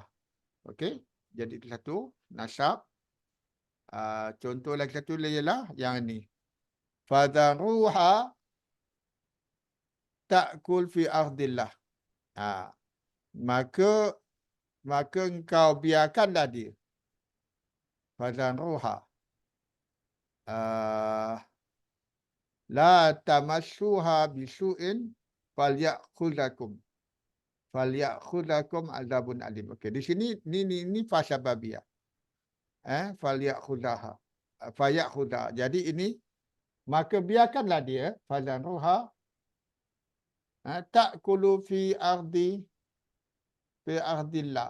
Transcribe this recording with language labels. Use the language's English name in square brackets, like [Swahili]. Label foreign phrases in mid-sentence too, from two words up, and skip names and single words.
[Malay] Okey, jadi itu satu nasab. Contoh lagi satu ialah yang ni. [Arabic] فذروها تأكل في أرض الله. [Malay] Maka engkau biarkanlah dia. Fadharuha. [Arabic] لا تمسوها بسوء فيأخذكم عذاب أليم. [Malay] Okey, di sini ni [Arabic] فاء سببية. فليأخذها. فيأخذها. [Malay] Jadi ini maka biarkanlah dia [Arabic] فذروها تأكل في أرض الله.